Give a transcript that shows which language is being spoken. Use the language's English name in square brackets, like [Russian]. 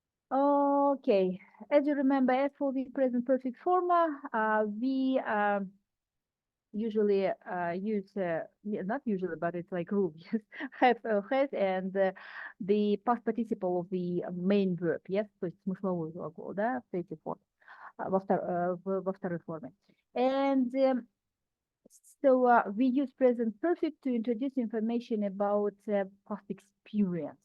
[English] Okay, as you remember, as for the present perfect form, we usually use not usually, but it's like rule. Yes, have and the past participle of the main verb. [Russian] Yes, то есть смысловой глагол, да, в третьей форме, во второй форме. And [English] so we use present perfect to introduce information about past experience.